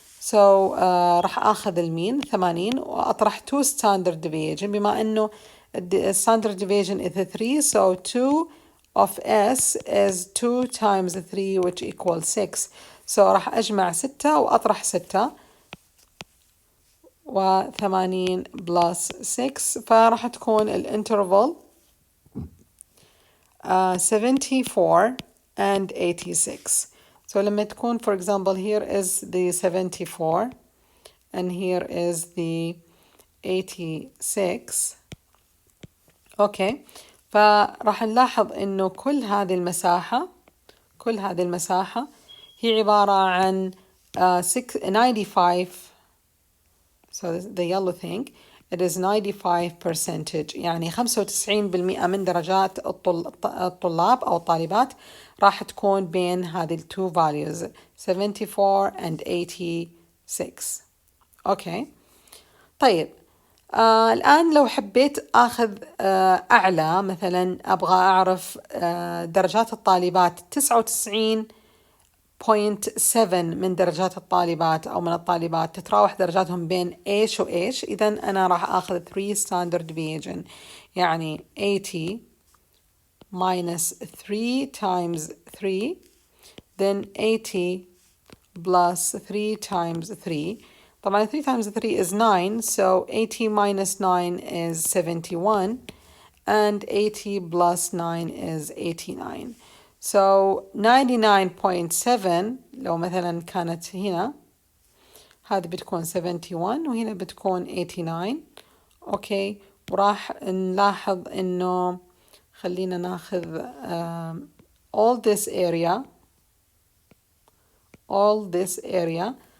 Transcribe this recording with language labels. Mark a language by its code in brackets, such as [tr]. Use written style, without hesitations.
[en] So [ar] راح أخذ المين 80 وأطرح [en] two standard deviation، [ar] بما إنه [en] standard deviation is 3 so 2 of S is 2 times 3 which equals 6. [ar] So راح أجمع 6 وأطرح 6 و80 plus 6 فراح تكون الانترفال [en] 74 and 86. So [ar] لما تكون [en] for example here is the 74 and here is the 86. [ar] okay فراح نلاحظ إنه كل هذه المساحة هي عبارة عن 95. [en] So the yellow thing it is 95%. [ar] يعني 95% من درجات الطلاب أو الطالبات راح تكون بين هذه [en] two values 74 and 86. [ar] أوكي طيب الآن لو حبيت أخذ أعلى، مثلا أبغى أعرف درجات الطالبات 99.7 من درجات الطالبات أو من الطالبات تتراوح درجاتهم بين إيش وإيش، إذا أنا راح أخذ [en] 3 standard deviation. يعني 80 minus 3 times 3 then 80 plus 3 times 3. طبعا 3 times 3 is 9 so 80 minus 9 is 71 and 80 plus 9 is 89. [ar] So 99.7 لو مثلا كانت هنا هذه بتكون 71 وهنا بتكون 89. اوكي وراح نلاحظ انه خلينا ناخذ [en] all this area.